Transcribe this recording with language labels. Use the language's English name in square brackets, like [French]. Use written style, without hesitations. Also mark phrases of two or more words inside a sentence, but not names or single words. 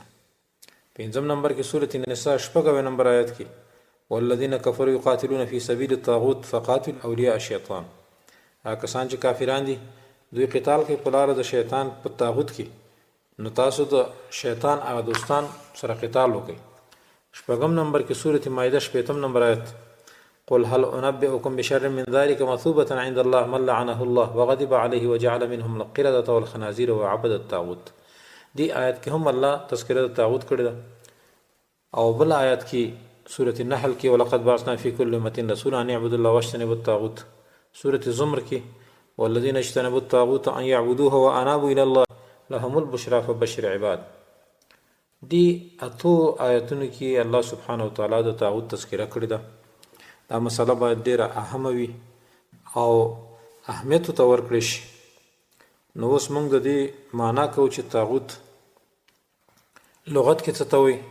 [Pashto] 5 نمبر کې سورة النساء 6 نمبر آیت کې [Arabic] والذین کفروا یقاتلون فی سبیل الطاغوت فقاتلوا اولیاء الشیطان. [Pashto] هغه کسان چې کافران دي دوی قتال کوي په لاره د شیطان په طاغوت کې نو تاسو د شیطان هغه دوستان سره قتال وکړئ. 6 نمبر کې سورة مائده 15 نمبر آیت [Arabic] قل هل انبئکم بشر من ذلك مثوبة عند الله من لعنه الله وغضب عليه وجعل منهم القردة والخنازير وعبد الطاغوت. [Pashto] دی آیت کې هم الله تذکره د طاغوت کړی ده او بل آیت کې سورة النحل کې [Arabic] ولقد بعثنا في كل أمة رسولا أن يعبدوا الله واجتنبوا الطاغوت. سورة الزمر کې والذين اجتنبوا الطاغوت أن يعبدوه وأنابوا إلى الله لهم البشرى فبشر عباد. [Pashto] دی اتو آیتونو کې [Arabic] الله سبحانه وتعالی [Pashto] د طاغوت تذکره کړی ده. دا مسله باید ډیره اهمه وي او اهمیت ته ورکړی شي. نو اوس موږ د دې معنا کوو چې طاغوت لغت کې څه ته وایي.